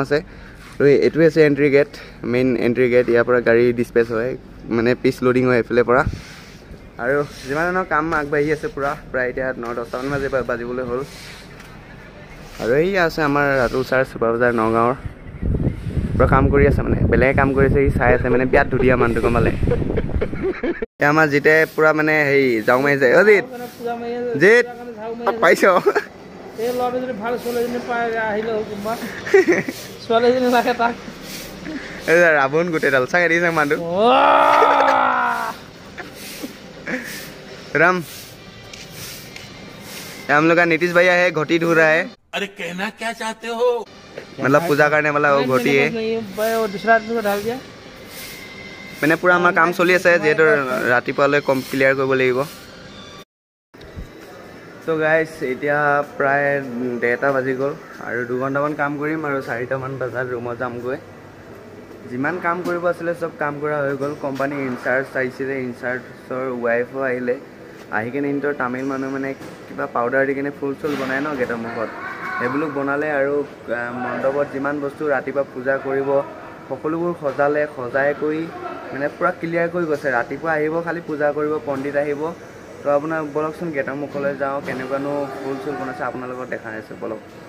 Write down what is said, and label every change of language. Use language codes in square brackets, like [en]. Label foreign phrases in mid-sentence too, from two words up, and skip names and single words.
[as] আছে আৰু এইটোৱে আছে এণ্ট্ৰি গেট মেইন এণ্ট্ৰি গেট ইয়াৰ পৰা গাড়ী ডিছপেচ হয় মানে পিচ লোডিং হয় এইফালে পৰা আৰু যিমান ধৰণৰ কাম আগবাঢ়ি আছে পুৰা প্ৰায় এতিয়া 9-10টামান বাজিবলৈ হ'ল আৰু এই আছে আমাৰ ৰাতুল ছাৰ চুপাৰবাজাৰ নগাঁৱৰ পুৰা কাম কৰি আছে মানে বেলেগে কাম কৰিছে সি চাই আছে মানে বিয়াত ধুনীয়া মানুহটো গমালে আমাৰ জিতে পুৰা মানে হেৰি যাও মাৰিছে অ জিত জিত পাইছ এই লৰাটো যদি ভাল ছোৱালীজনী পাই আহিলে কোনোবা ছোৱালীজনী লাগে তাক ৰাৱণ গোটেইডাল চাগে দিছে মানুহটো [hi] राम हम लोग का नीतीश भैया है घोटी ढूंढ रहा है अरे कहना क्या चाहते हो मतलब पूजा करने वाला वो घोटी है दूसरा आदमी को ढाल दिया मैंने पूरा हमारा काम [as] चलि আছে যেহেতু ৰাতিপুৱালৈ কম ক্লিয়াৰ কৰিব লাগিব তো গাইজ এতিয়া প্ৰায় 1:30 বাজি গ'ল আৰু 2 ঘণ্টামান কাম কৰিম আৰু 4টামান বজাত ৰুমত যামগৈ যিমান কাম কৰিব আছিলে চব কাম কৰা হৈ গ'ল কোম্পানী ইনচাৰ্জ আহিছিলে ইনচাৰ্জৰ ৱাইফো আহিলে আহি কিনে ইহঁতৰ তামিল মানুহ মানে কিবা পাউডাৰ দি কিনে ফুল চুল বনাই ন গেটৰ মুখত সেইবিলাক বনালে আৰু মণ্ডপত যিমান বস্তু ৰাতিপুৱা পূজা কৰিব সকলোবোৰ সজাই কৰি মানে পুৰা ক্লিয়াৰ কৰি গৈছে ৰাতিপুৱা আহিব খালি পূজা কৰিব পণ্ডিত আহিব তো আপোনাৰ বলকচোন গেটৰ মুখলৈ যাওঁ কেনেকুৱানো ফুল চুল বনাইছে আপোনালোকক দেখাই আছোঁ বলক